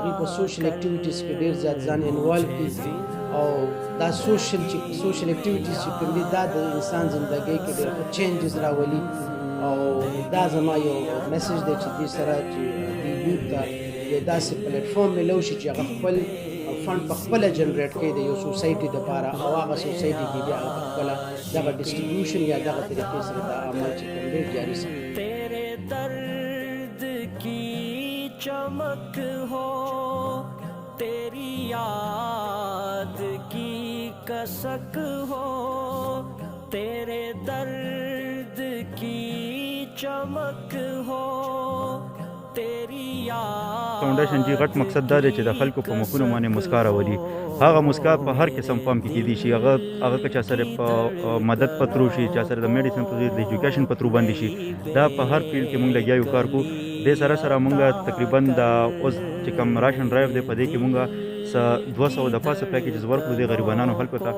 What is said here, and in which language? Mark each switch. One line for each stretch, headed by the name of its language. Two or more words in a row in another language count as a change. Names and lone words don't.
Pashto: هغوی په
English: social activities
Pashto: کې ډېر زیات ځان انوالو کړي او دا
English: social activities
Pashto: چې کوم دي دا د انسان زندګۍ کې ډېر ښه چینجز راولي او دا زما یو میسج دی چې دې سره چې دې یوت ته یو داسې پلیټفارم میلو شي چې هغه خپل فند په خپله جنریټ کوي د یو سوسایټي دپاره او هغه سوسایټي کې بیا هغه په خپله دغه ډسټریبیوشن یا دغه طریقې سره دا عمل چې کوم دی جاري ساتي.
Hindi: तेरे दर्द की चमक हो, तेरी याद की कसक हो, तेरे दर्द की चमक हो, तेरी याद.
Pashto: فاونډیشن جی غټ مقصد دا دی چې د خلکو په مخونو باندې مسکا راولي. هغه مسکا په هر قسم فارم کې کیدی شي، هغه که چا سره په مدد پترو شي، چا سره د میډیسن په د ایجوکیشن پترو باندې شي، دا په هر فیلډ کې موږ لګیا یو کار کوو. دې سره سره موږ تقریبا د اوس چې کوم
English: ration drive
Pashto: دی په دې کې موږ 200 د پاسه پیکیجز ورکړو د غریبانو خلکو ته.